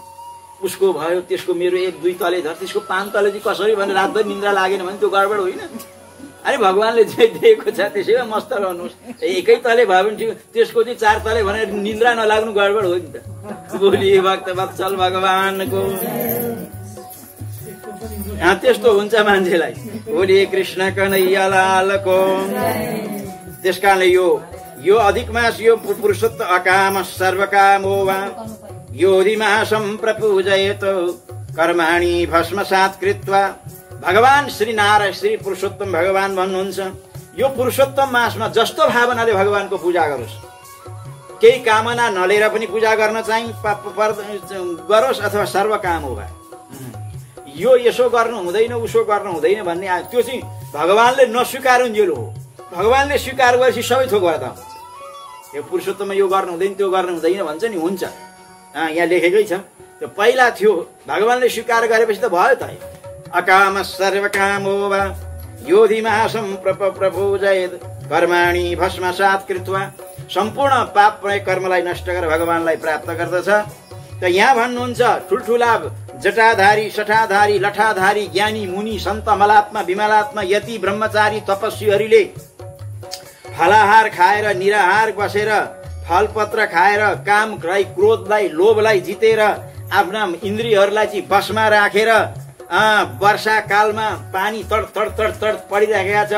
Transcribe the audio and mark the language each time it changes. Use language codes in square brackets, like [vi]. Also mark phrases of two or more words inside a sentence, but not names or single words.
[ne] उसको भयो, त्यसको मेरो 1-2 तले धर, त्यसको 5 तले चाहिँ कसरी भने रातभरि निन्द्रा लागेन भने त्यो गडबड होइन। अरे भगवानले जे दिएको छ त्यसैमा मस्त रहनुहोस्। एकै तले भयो भने त्यसको चाहिँ 4 तले भनेर निन्द्रा नलाग्नु गडबड हो नि त। बोलिए भक्त वत्सल भगवानको। त्यस्तो हुन्छ मान्छेलाई। बोलिए कृष्ण कन्हैया लालको। त्यसकारणले यो अधिक मास, यो पुरुषोत्तम [sa] अकाम सर्वकामो वा योधि मासम प्रपूजयेत कर्माणि भस्मसात् कृत्वा। [ne] भगवान श्री नारायण श्री पुरुषोत्तम भगवान भन्नुहुन्छ, यो पुरुषोत्तम मासमा जस्तो भावनाले भगवानको पूजा गरोस्, केही कामना नलिएर पनि पूजा गर्न चाहिँ गरोस्, अथवा सर्वकाम हो। यो यसो गर्नु हुँदैन, उसो गर्नु हुँदैन भन्ने त्यो चाहिँ भगवानले नस्वीकारुन्जेल हो। भगवानले स्वीकार गरेपछि सबै थोक गर्दा हुन्छ। यो पुरुषोत्तममा यो गर्नु हुँदैन, त्यो गर्नु हुँदैन भन्छ नि, हुन्छ। यहाँ लेखेकै छ। त्यो पहिला थियो, भगवानले स्वीकार गरेपछि त भयो त। [sa] अकाम सर्वकामो वा योधि मासम प्रपूजयेत् कर्माणि भस्मसात् कृत्वा। [ne] सम्पूर्ण पाप कर्मलाई नष्ट गरेर भगवानलाई प्राप्त गर्दछ। त यहाँ भन्नुहुन्छ, ठुल्ठुला जटाधारी, सठाधारी, लठाधारी, ज्ञानी, मुनि, सन्त, मलात्मा, विमलात्मा, यति, ब्रह्मचारी, तपस्वीहरूले फलाहार खाएर निराहार बसेर, फलपत्र खाएर, कामलाई, क्रोधलाई, लोभलाई जितेर आफ्ना इन्द्रियहरूलाई चाहिँ बसमा राखेर वर्षा कालमा पानी तड तड तड तड परिरहेका छ।